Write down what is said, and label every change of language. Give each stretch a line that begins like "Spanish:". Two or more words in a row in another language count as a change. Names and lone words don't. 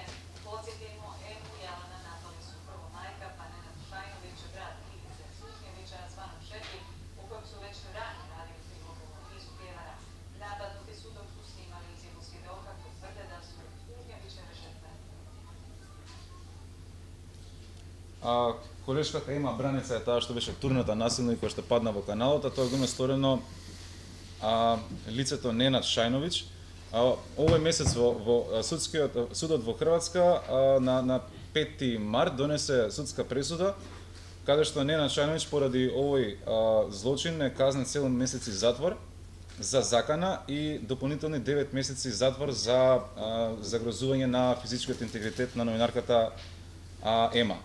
Croatian: Podsjetimo, Emu i Alana napali su prvo majka, pa Nenad Šajnović, brat Ivice Sušnjevića, zvanog Šepi, u kojem su već ranije radili prilogu o nizu prijevara. Napadnuti su dok su snimali izjavu svjedoka koji tvrde da su Sušnjevićeve žrtve.
Macedonian: Колешката Ема Браница е таа што беше турната насилно и која што падна во каналот, а тоа го има сторено лицето Ненад Шајновиќ. Овој месец во судот во Хрватска на 5 март донесе судска пресуда каде што Ненад Шајновиќ поради овој злочин е казнет 7 месеци затвор за закана и дополнителни 9 месеци затвор за загрозување на физичкиот интегритет на новинарката Ема.